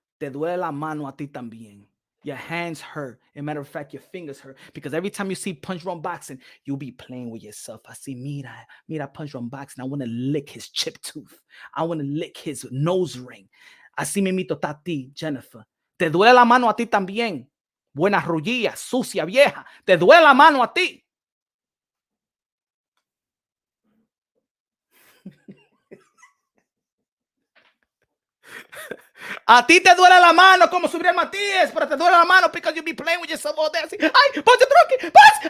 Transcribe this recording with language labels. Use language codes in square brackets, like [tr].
[es] Te duele la mano a ti también. [en] Your hands hurt. As a matter of fact, your fingers hurt. Because every time you see Punch Run Boxing, you'll be playing with yourself. I see, mira Punch Run Boxing. I want to lick his chip tooth. I want to lick his nose ring. [es] Así mismito está a ti, Jennifer. Te duele la mano a ti también. Buena rullilla, sucia, vieja. Te duele la mano a ti. A ti te duele la mano como Subriel Matias, pero te duele la mano because you be playing with yourself all day. Así, ¡ay, pase truque! ¡Pase!